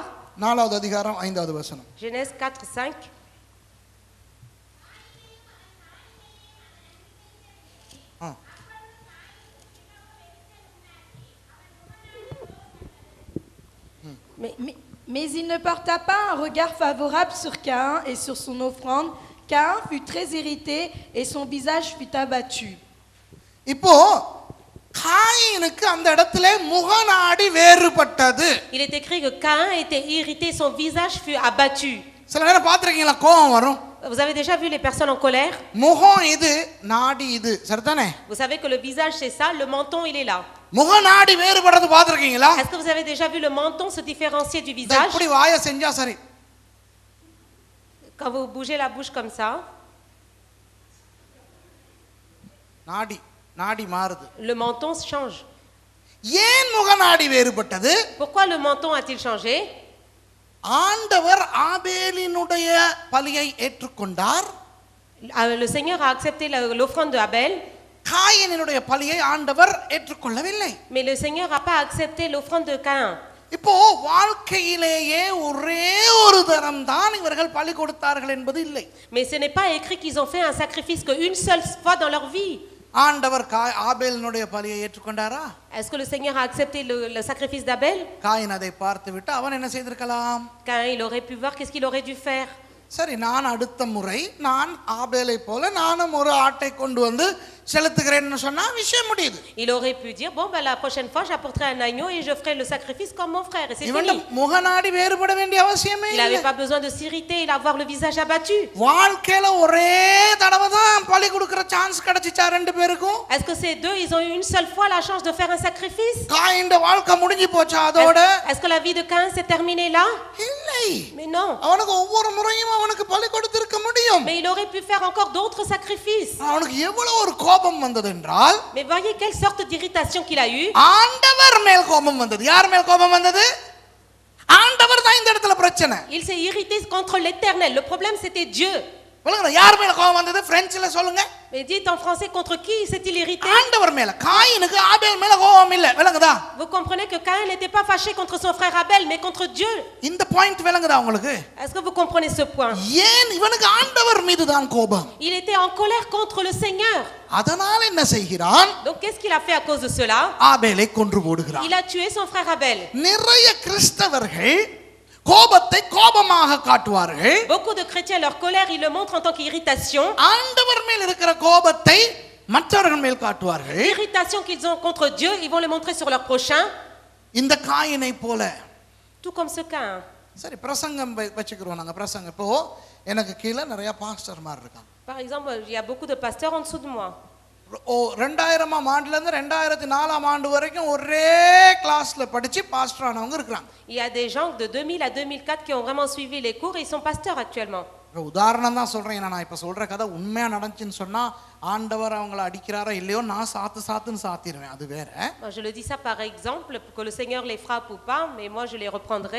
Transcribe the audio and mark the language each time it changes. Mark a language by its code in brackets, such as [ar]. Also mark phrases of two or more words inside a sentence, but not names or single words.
[ta] 4வது அதிகாரம் 5வது வசனம். [fr] Genèse 4:5. Mais il ne porta pas un regard favorable sur Caïn et sur son offrande. Caïn fut très irrité et son visage fut abattu. [ta] இப்போ காயினுக்கு அந்த இடத்திலே முகநாடி வேறுபட்டது. [fr] Il est écrit que Caïn était irrité, son visage fut abattu. [ta] சில நேரம் பாத்துறீங்களா கோபம் வரும். [fr] Vous avez déjà vu les personnes en colère? [ta] முகம் இது, நாடி இது, சரிதானே? [fr] Vous savez que le visage c'est ça, le menton il est là. [ta] முகநாடி வேறுபடுறது பாத்துறீங்களா? [fr] Est-ce que vous avez déjà vu le menton se différencier du visage? [ta] இப்படி வாயை செஞ்சா சரி. [fr] Quand vous bougez la bouche comme ça, [ta] நாடி மாறுது. [fr] le menton change. [ta] ஏன் முகநாடி வேறுபட்டது? [fr] Pourquoi le menton a-t-il changé? [ta] ஆண்டவர் ஆபேலினுடைய பலியை ஏற்றுக்கொண்டார். [fr] Le Seigneur a accepté l'offrande de Abel. [ta] காயினுடைய பலியை ஆண்டவர் ஏற்றுக்கொள்ளவில்லை. [fr] Mais le Seigneur n'a pas accepté l'offrande de Caïn. [ta] இப்போ வாழ்க்கையிலேயே ஒரே ஒரு தரம் தான் இவர்கள் பலி கொடுத்தார்கள் என்பது இல்லை. [fr] Mais ce n'est pas écrit qu'ils ont fait un sacrifice qu'une seule fois dans leur vie. [ta] ஆண்டவர் ஆபேலினுடைய பலியை ஏற்றுக்கொண்டாரா? [fr] Est-ce que le Seigneur a accepté le sacrifice d'Abel? [ta] காயின் அதை பார்த்துவிட்டு அவன் என்ன செய்திருக்கலாம்? [fr] Caïn il aurait pu voir qu'est-ce qu'il aurait dû faire. [ta] சரி, நான் அடுத்த முறை நான் ஆபேலை போல நானும் ஒரு ஆட்டை கொண்டு வந்து செலுத்துகிறேன்னு சொன்னா விஷயம் முடியுது. [fr] Il aurait pu dire bon ben la prochaine fois j'apporterai un agneau et je ferai le sacrifice comme mon frère et c'est [ta] இவன் [fr] fini. [ta] முகநாடி வேறுபட வேண்டிய அவசியமே [fr] Il [ta] இல்லை. [fr] n'avait pas besoin de s'irriter, il avoir le visage abattu. [ta] வாழ்க்கையில ஒரே தடவை தான் பலி கொடுக்கிற சான்ஸ் கிடைச்சிச்சா ரெண்டு பேருக்கும்? [fr] Est-ce que ces deux ils ont eu une seule fois la chance de faire un sacrifice? [ta] காயின் வாழ்க்கை முடிஞ்சு போச்சா அதோட? [fr] Est-ce que la vie de Caïn s'est terminée là? [ta] இல்லை. [fr] Mais non. [ta] அவனுக்கு ஒவ்வொரு முறையும் அவனுக்கு பலி கொடுத்திருக்க முடியும். [fr] Mais il aurait pu faire encore d'autres sacrifices. [ta] அவனுக்கு எவ்வளவு ஒரு கோபம் வந்தது என்றால், [fr] Mais voyez quelle sorte d'irritation qu'il a eu. [ta] ஆண்டவர் மேல் கோபம் வந்தது. யார் மேல் கோபம் வந்தது? ஆண்டவர் தான் இந்த இடத்துல பிரச்சனை. [fr] Il s'est irrité contre l'Éternel. Le problème c'était Dieu. [ta] யார் மேல கோபம் வந்தது? பிரெஞ்சில சொல்லுங்க. [fr] Mais dites en français contre qui s'est-il irrité? [ta] ஆண்டவர் மேல. காயினுக்கு ஆபேல் மேல கோபம் இல்ல. விளங்குதா? [fr] Vous comprenez que Caïn n'était pas fâché contre son frère Abel mais contre Dieu. [ta] இந்த பாயிண்ட் விளங்குதா உங்களுக்கு? [fr] Est-ce que vous comprenez ce point? [ta] ஏன் இவனுக்கு ஆண்டவர் மீது தான் கோபம்? [fr] Il était en colère contre le Seigneur. [ta] அதனால என்ன செய்கிறான்? [fr] Donc qu'est-ce qu'il a fait à cause de cela? [ta] ஆபேலை கொன்று போடுகிறான். [fr] Il a tué son frère Abel. [ta] நிறைய கிறிஸ்தவர்கள் கோபத்தை கோபமாக காட்டுவார்கள். [fr] Beaucoup de chrétiens leur colère ils le montrent en tant qu'irritation. [ta] ஆண்டவர் மேல் இருக்கிற கோபத்தை மற்றவர்கள் மேல் காட்டுவார்கள். [fr] L'irritation qu'ils ont contre Dieu, ils vont le montrer sur leur prochain. [ta] இந்த காயினை போல. [fr] Tout comme ce Caïn. [ta] சரி பிரசங்கம் வச்சுக்கிறோம் நாங்க பிரசங்கம். இப்போ எனக்கு கீழே நிறைய பாஸ்டர்மார் இருக்காங்க. [fr] Par exemple, il y a beaucoup de pasteurs en dessous de moi. [ta] 2000ஆம் ஆண்டுல இருந்து 2004ஆம் ஆண்டு வரைக்கும் ஒரே கிளாஸ்ல படிச்சு பாஸ்டர் ஆனவங்க இருக்காங்க. [fr] Il y a des gens de 2000 à 2004 qui ont vraiment suivi les cours et ils sont pasteurs actuellement. [ta] உதாரணம் தான் சொல்றேன். நான் இப்ப சொல்ற கதை உண்மையா நடந்துச்சுன்னு சொன்னா ஆண்டவர் அவங்களை அடிக்கிறாரா இல்லையோ நான் சாத்துன்னு சாத்திடுவேன், அது வேற. [fr] Je le dis ça par exemple, que le Seigneur les frappe ou pas, mais moi je les reprendrai.